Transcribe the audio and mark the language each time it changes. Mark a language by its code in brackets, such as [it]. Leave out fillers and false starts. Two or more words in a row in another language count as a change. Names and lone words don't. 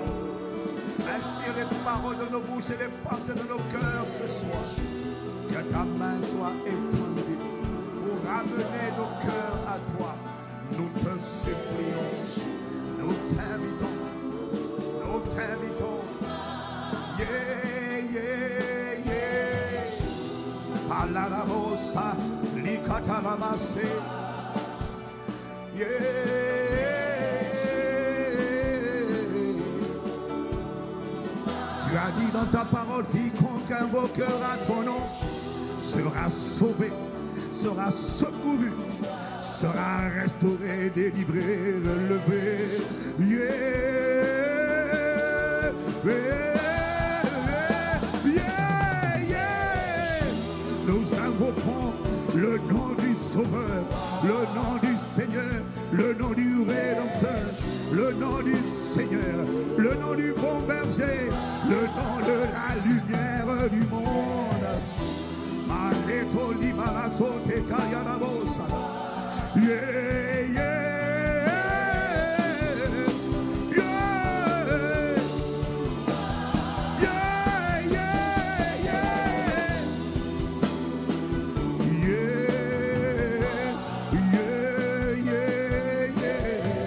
[fr] Inspire les paroles de nos bouches et les pensées de nos cœurs ce soir. Que ta main soit étendue pour ramener nos cœurs à toi. Nous te supplions, nous t'invitons, nous t'invitons. [en] Yeah, yeah, yeah. Palarabosa, likatalabase. Yeah. [fr] Tu as dit dans ta parole, quiconque invoquera ton nom sera sauvé, sera secouru, sera restauré, délivré, relevé. [en] Yeah, yeah, yeah, yeah. [fr] Nous invoquons le nom du Sauveur, le nom du Seigneur, le nom du Rédempteur, le nom du Seigneur, le nom du bon berger, le nom de la lumière du monde. Maleto di malato te kayanabosa. [en] Yeah, yeah, yeah, yeah, yeah, yeah, yeah, yeah.